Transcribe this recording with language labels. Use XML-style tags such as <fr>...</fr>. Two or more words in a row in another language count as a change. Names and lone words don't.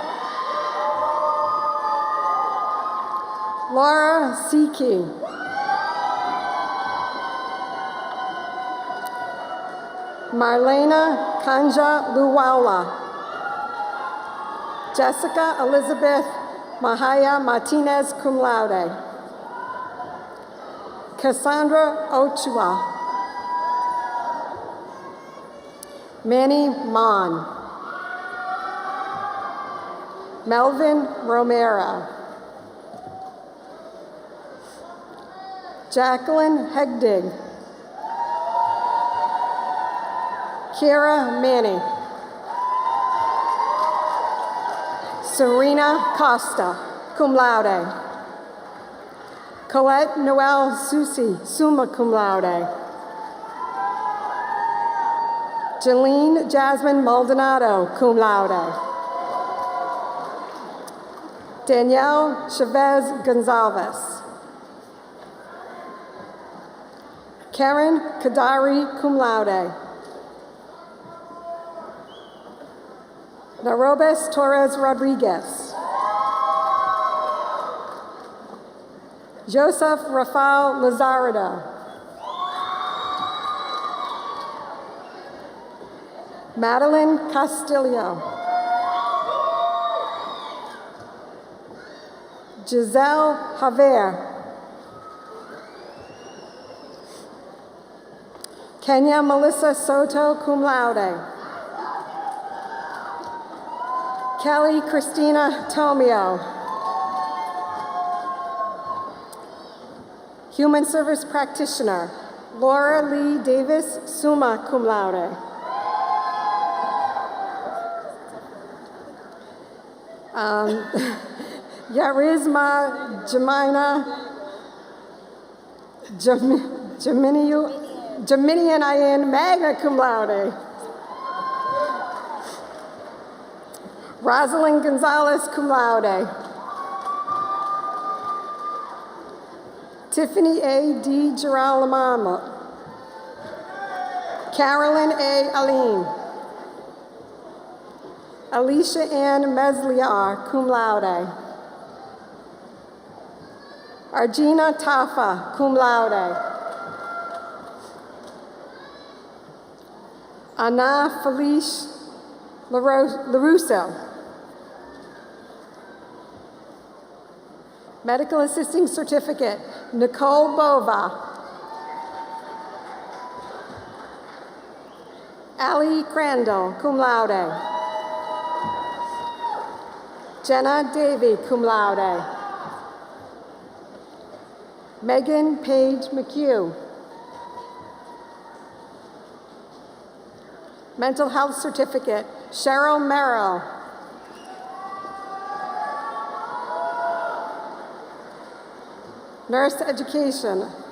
<en>Laura Siki. Marlena Kanja Luwala. Jessica Elizabeth Mahaya Martinez,</en> <la>cum laude.</la> <en>Cassandra Ochoa. Manny Mon. Melvin Romero. Jacqueline Hegdig. Kira Manning. Serena Costa,</en> <la>cum laude.</la> <en>Colette Noel Susi,</en> <la>summa cum laude.</la> <en>Jeline Jasmine Maldonado,</en> <la>cum laude.</la> <en>Danielle Chavez Gonzalez. Karen Kadari,</en> <la>cum laude.</la> <en>Narobes Torres Rodriguez. Joseph Rafael Lazardo. Madeline Castillo. Giselle Javier. Kenya Melissa Soto,</en> <la>cum laude.</la> <en>Kelly Christina Tomio. Human Service Practitioner, Laura Lee Davis,</en> <la>summa cum laude.</la> <en>Yarisma Jaminian Ayan,</en> <la>magna cum laude.</la> <en>Rosalind Gonzalez,</en> <la>cum laude.</la> <en>Tiffany A. D. Girolamo. Carolyn A. Aline. Alicia Ann Mesliar,</en> <la>cum laude.</la> <en>Argina Tafa,</en> <la>cum laude.</la> <en>Anna Felice LaRusso. Medical Assisting Certificate, Nicole Bova. Ali Crandall,</en> <la>cum laude.</la> <en>Jenna Davey,</en> <la>cum laude.</la> <en>Megan Page McHugh. Mental Health Certificate, Cheryl Merrill. Nurse Education.</en>